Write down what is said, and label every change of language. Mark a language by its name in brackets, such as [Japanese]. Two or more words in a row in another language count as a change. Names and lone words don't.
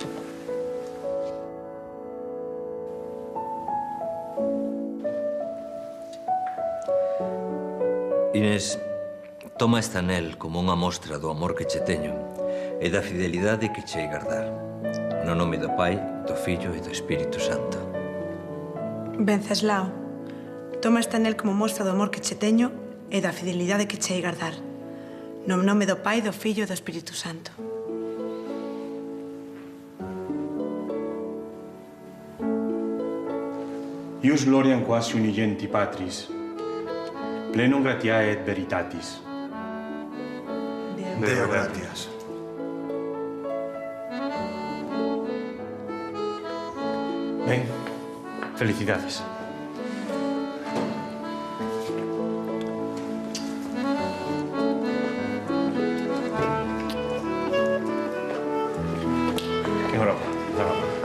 [Galician] Inés, toma este anel como unha mostra do amor que che teño e da fidelidade que che hei guardar. No nome do Pai, do Fillo e do Espírito Santo. Venceslao, toma este anel como mostra do amor que che teño e da fidelidade que che hei guardar. No nome do Pai, do Fillo e do Espírito Santo. [Latin] Ius gloriam quasi unigenti Patris, plenum gratiae et veritatis. Deo gratias. [Galician] Ben, felicidades. Enhorabuena.